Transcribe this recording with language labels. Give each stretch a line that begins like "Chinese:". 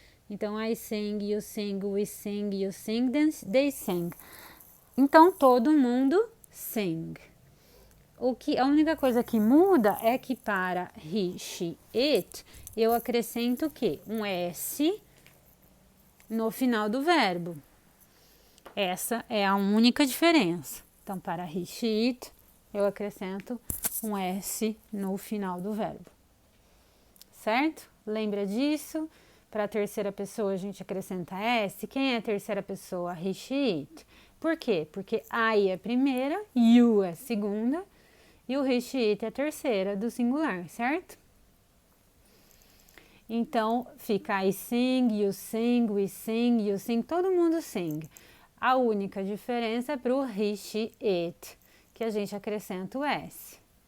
Portuguese: Então
English: I sing, you sing, we sing, you sing, they sing.
Portuguese: Então todo mundo sing. A única coisa que muda é que para he, she, it, eu acrescento o quê? Um S no final do verbo. Essa é a única diferença. Então para he, she, it, eu acrescento um S no final do verbo, certo? Lembra disso? Para a terceira pessoa a gente acrescenta S. Quem é a terceira pessoa? He, she, it. Por quê? Porque I é a primeira, you é a segunda e o he, she, it é a terceira do singular, certo? Então fica
English: I sing, you sing, we sing, you sing,
Portuguese: todo mundo
English: sing.
Portuguese: A única diferença é para o he, she, it, que a gente acrescenta o S.